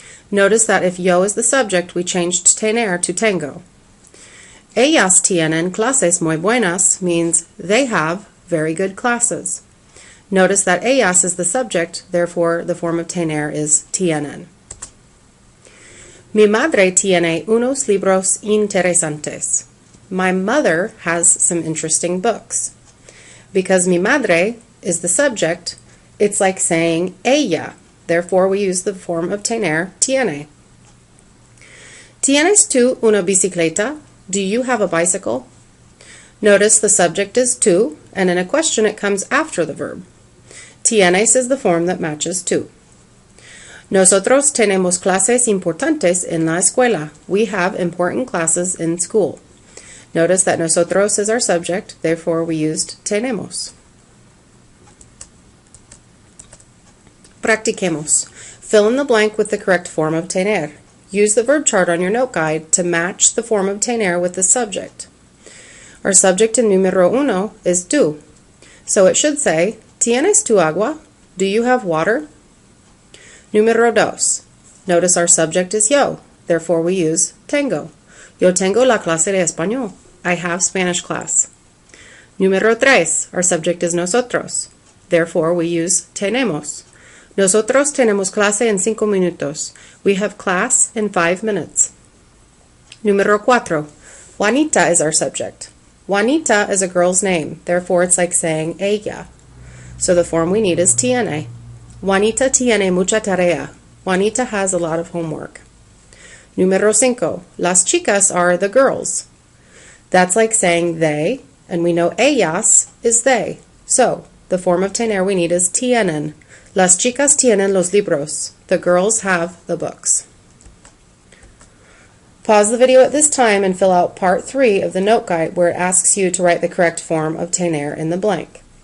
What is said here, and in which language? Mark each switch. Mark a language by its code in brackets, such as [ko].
[en] Notice that if yo is the subject, we changed tener to tengo. [es] Ellas tienen clases muy buenas [en] means they have very good classes. Notice that ellas is the subject, therefore the form of tener is tienen. [es] Mi madre tiene unos libros interesantes. [en] My mother has some interesting books. Because mi madre is the subject, it's like saying ella. Therefore, we use the form of tener, tiene. [es] ¿Tienes tú una bicicleta? [en] Do you have a bicycle? Notice the subject is tú, and in a question it comes after the verb. Tienes is the form that matches tú. [es] Nosotros tenemos clases importantes en la escuela. [en] We have important classes in school. Notice that nosotros is our subject, therefore we used tenemos. [es] Practiquemos. [en] Fill in the blank with the correct form of tener. Use the verb chart on your note guide to match the form of tener with the subject. Our subject in número 1 is tú. So it should say, [es] ¿Tienes tu agua? [en] Do you have water? Número 2. Notice our subject is yo. Therefore we use tengo. [es] Yo tengo la clase de español. [en] I have Spanish class. Número 3. Our subject is nosotros. Therefore we use tenemos. [es] Nosotros tenemos clase en 5 minutos. [en] We have class in 5 minutes. Número 4. Juanita is our subject. Juanita is a girl's name. Therefore, it's like saying ella. So the form we need is tiene. [es] Juanita tiene mucha tarea. [en] Juanita has a lot of homework. Número 5. Las chicas are the girls. That's like saying they, and we know ellas is they. So the form of tener we need is tienen. [es] Las chicas tienen los libros. [en] The girls have the books. Pause the video at this time and fill out part 3 of the note guide where it asks you to write the correct form of tener in the blank.